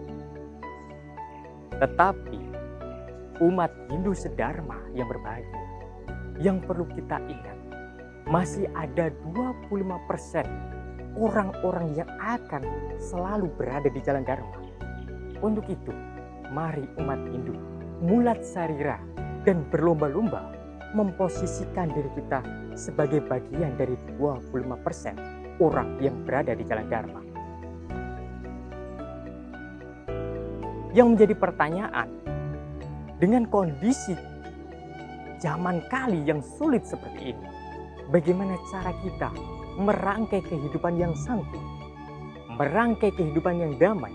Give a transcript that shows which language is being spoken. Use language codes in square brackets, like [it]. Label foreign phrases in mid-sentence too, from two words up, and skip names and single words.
[id] Tetapi umat Hindu sedharma yang berbahagia, yang perlu kita ingat, masih ada 25% orang-orang yang akan selalu berada di jalan dharma. Untuk itu, mari umat Hindu [ban] mulat sarira [id] dan berlomba-lomba memposisikan diri kita sebagai bagian dari 25% orang yang berada di jalan dharma. Yang menjadi pertanyaan, dengan kondisi zaman Kali yang sulit seperti ini, bagaimana cara kita merangkai kehidupan yang santun, merangkai kehidupan yang damai?